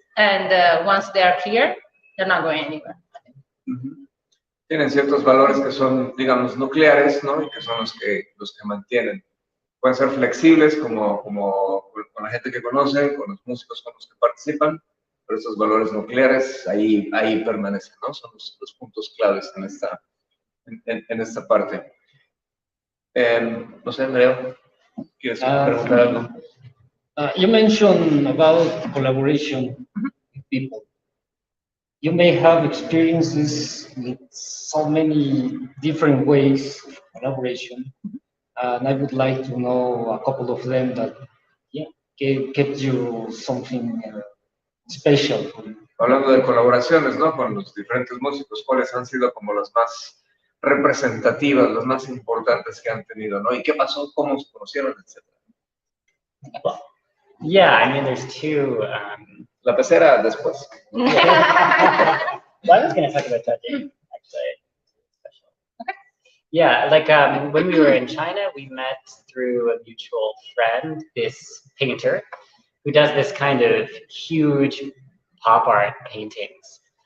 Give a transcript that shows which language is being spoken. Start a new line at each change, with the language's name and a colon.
English: And once they are clear, they're not going anywhere.
Spanish: Tienen ciertos valores que son, digamos, nucleares, ¿no? Y que son los que mantienen pueden ser flexibles como con la gente que conocen, con los músicos con los que participan, pero esos valores nucleares ahí permanecen, ¿no? Son los puntos claves en esta parte. No sé, Nereo, ¿quieres preguntar algo?
English: You mentioned about collaboration with people. You may have experiences with so many different ways of collaboration, and I would like to know a couple of them that, yeah, kept you something special for you.
Spanish: Hablando de colaboraciones, ¿no? Con los diferentes músicos, ¿cuáles han sido como las más representativas, las más importantes que han tenido, ¿no? ¿Y qué pasó? ¿Cómo se conocieron, etcétera?
English: Well, yeah, I mean, there's two.
Spanish: La pecera después.
English: Well, I was going to talk about that, actually. Special. Okay. Yeah, like when we were in China, we met through a mutual friend, this painter, who does this kind of huge pop art paintings.